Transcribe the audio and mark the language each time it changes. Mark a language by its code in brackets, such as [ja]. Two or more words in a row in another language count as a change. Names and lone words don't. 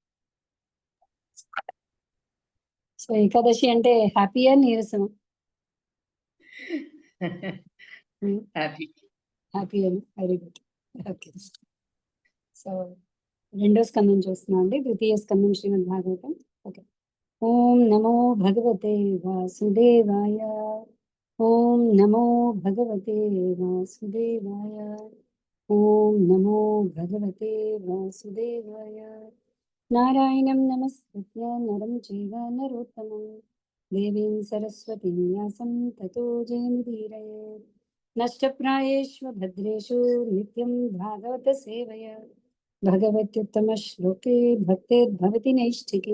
[te] సో ఏకాదశి అంటే హ్యాపీయా నీరసం? హ్యాపీ. హ్యాపీ అని వెరీ గుడ్. ఓకే. సో రెండో స్కందం చూస్తున్నాం అండి, ద్వితీయ స్కందం శ్రీమద్ భాగవతం. [sa] ఓకే. ఓం నమో భగవతే వాసుదేవాయ. ఓం నమో భగవతే వాసుదేవాయ. ఓం నమో భగవతే వాసుదేవాయ. నారాయణం నమస్కృత్య నరం చైవ నరోత్తమం దేవీం సరస్వతీం వ్యాసం తతో జయముదీరయేత్. నష్టప్రాయేషు భద్రేషు నిత్యం భాగవత సేవయ భగవత్యుత్తమ శ్లోకే భక్తిర్భవతి నైష్ఠికే.